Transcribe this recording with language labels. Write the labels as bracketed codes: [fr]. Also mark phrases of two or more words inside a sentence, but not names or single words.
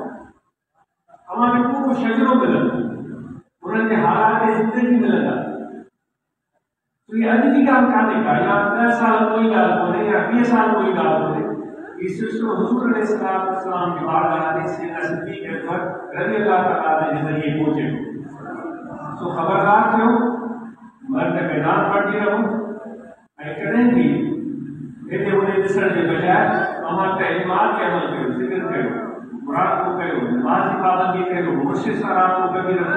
[sd] तव्हांखे पूरो शजरो मिलंदो, उन्हनि जे हालात ज़िंदगी मिलंदा। तो ये अॼु जी ॻाल्हि कान्हे का, या 10 साल कोई ॻाल्हि कोन्हे या 20 साल कोई ॻाल्हि कोन्हे। ये सिलसिलो [ur] حضور علیہ السلام کی بارگاہ میں [sd] सैयदना सिद्दीक़ अकबर [ar] رضي الله تعالى عنه [sd] जे ज़रिए पहुचे। सो खबरदार थियो, मर्द मैदान पढ़ी रहो ऐं कॾहिं बि हिते होॾे ॾिसण जे बजाय तव्हां तइलीमात खे अमल कयो, ज़िक्र कयो, मुराक़बो कयो, नमाज़ जी पाबंदी कयो, मुर्शिद सां राबितो कबी रखो।